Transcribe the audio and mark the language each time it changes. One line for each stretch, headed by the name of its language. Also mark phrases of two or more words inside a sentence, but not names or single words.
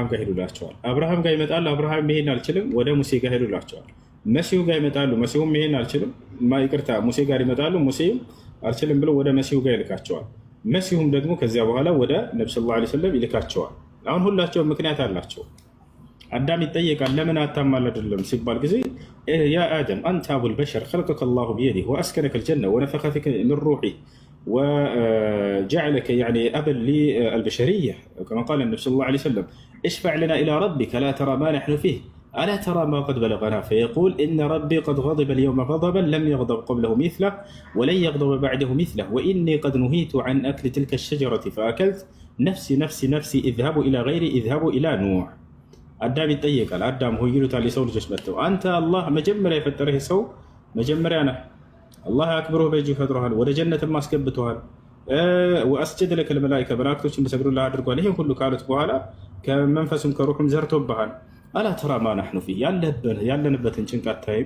Amharic: ጋር ሄዱላቸዋል። አብርሃም ጋር ይመጣሉ፣ አብርሃም ይሄን አልችልም፣ ወደ ሙሴ ጋር ሄዱላቸዋል። መሲሁ ጋር ይመጣሉ፣ መሲሁም ይሄን አልችልም፣ ይቅርታ ሙሴ ጋር ይመጣሉ፣ ሙሴም አልችልም ብሎ ወደ መሲሁ ጋር ይልካቸዋል። መሲሁም ደግሞ ከዚያ በኋላ ወደ ነቢ
Arabic: صلى الله عليه وسلم
Amharic: ይልካቸዋል። አሁን ሁላቸውም ምክንያት አላቸው። አዳም ይጠየቃል፣ ለምን አታማልድልም ሲባል ጊዜ
Arabic: يا آدم أنت أبو البشر خلقك الله بيده وأسكنك الجنة ونفخ فيك من روحه وجعلك أبا للبشرية كما قال النبي صلى الله عليه وسلم اشفع لنا إلى ربك لا ترى ما نحن فيه ألا ترى ما قد بلغنا فيقول إن ربي قد غضب اليوم غضبا لم يغضب قبله مثله ولن يغضب بعده مثله وإني قد نهيت عن أكل تلك الشجرة فأكلت نفسي نفسي نفسي اذهبوا إلى غيري اذهبوا إلى نوح።
Amharic: አዳም ይጠየቃል። አዳም ሆይ ይሉታል የሰው ልጆች መጥተው፣ አንተ አላህ መጀመሪያ የፈጠረህ ሰው መጀመሪያ ነህ። አላህ አክብሮህ በእጅ ፈጥሮሃል፣ ወደ ጀነትም አስገብተዋል።
Arabic: وأسجد لك الملائكة
Amharic: መላእክቶች እንዲሰግዱልህ አድርጓል። ይህን ሁሉ ካሉት በኋላ ከመንፈሱም ከሩሑም ዘርቶብሃል።
Arabic: ألا ترى ما نحن فيه
Amharic: ያለንበትን ጭንቅ አታይም?